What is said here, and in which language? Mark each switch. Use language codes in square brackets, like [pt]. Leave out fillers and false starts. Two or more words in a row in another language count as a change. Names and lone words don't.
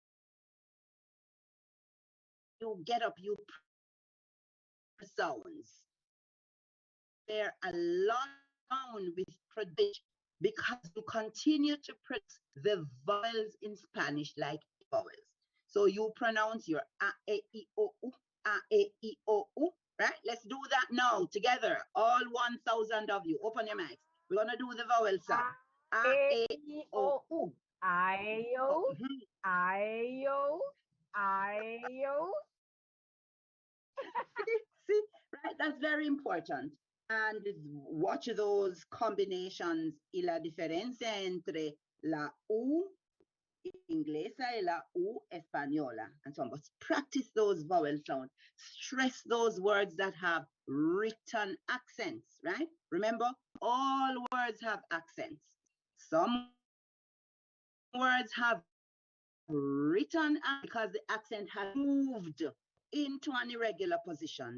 [en] You get up, you sounds. There a lot down with production because you continue to produce the vowels in Spanish like vowels. So you pronounce your a, e, I, o, u, a, e, I, o, u, right? Let's do that now together. All 1,000 of you. Open your mics. We're going to do the vowel sound. A, e, I, o, u. I-O, I-O, I-O. See, right? That's very important. And watch those combinations [es] y la diferencia entre la U inglesa y la U española [en] and so on. But practice those vowel sounds. Stress those words that have written accents, right? Remember, all words have accents. Some words have written because the accent has moved into an irregular position.